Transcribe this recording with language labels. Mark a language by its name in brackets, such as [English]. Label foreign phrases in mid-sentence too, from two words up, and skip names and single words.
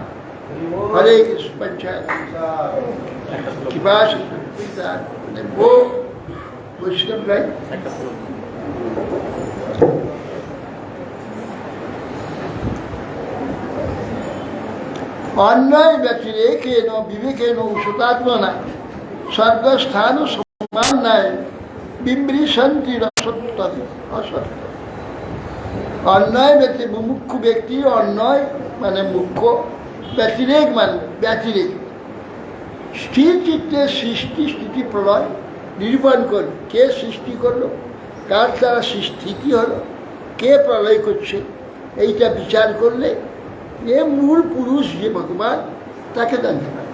[Bangla] হরে কৃষ্ণ পঞ্চায়েত কৃপা বৈষ্ণব রায়। [Sanskrit] অন্যায় ব্যতিরেকেন বিবেকেন ঔষধাত্মনা স্বর্গস্থান সমান্যায় বিমৃশন্তি রসত্তরে অসত্য। [Bangla] অন্যায় ব্যক্তি, মুখ্য ব্যক্তি, অন্যায় মানে মুখ্য, ব্যতিরেক মানে ব্যতিরেক। স্থির চিত্তে সৃষ্টি স্থিতি প্রলয় নিরূপণ করবে। কে সৃষ্টি করলো, কার দ্বারা স্থিতি হলো, কে প্রলয় করছে, এইটা বিচার করলে এ মূল পুরুষ যে ভগবান, তাকে জানতে পারে।